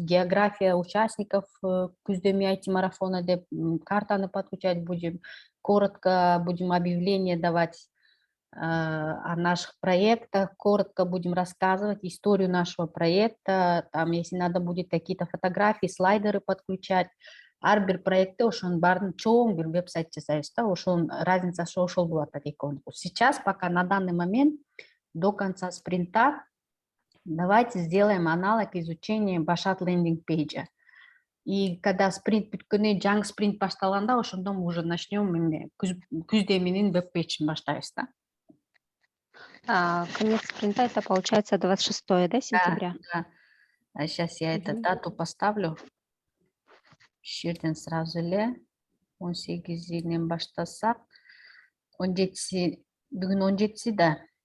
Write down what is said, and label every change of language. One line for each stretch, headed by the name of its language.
Russian: География участников Күздеми IT марафона
Kyrgyz: деп картаны
Russian: подключать будем. Коротко будем объявление давать о наших проектах, коротко будем рассказывать историю нашего проекта. Там, если надо будет какие-то фотографии, слайдеры подключать.
Kyrgyz: Ар бир проектте ошонун баарын чоң бир веб-сайт жасайбыз да, ошонун разницасы ошол болот экөөсү.
Russian: Сейчас пока на данный момент до конца спринта давайте сделаем аналог изучения Башат лендинг-пейджа. И когда
Kyrgyz: спринт бүткөндөн жаңы спринт башталганда ошондо
Russian: мы уже начнем
Kyrgyz: Күздеминин веб-пейджин баштайбыз да.
Russian: Конец спринта это получается 26 сентября? Да. А сейчас я эту дату поставлю.
Kyrgyz: Шерден сразу эле 18-ден баштасак 17 бүгүн 17 да.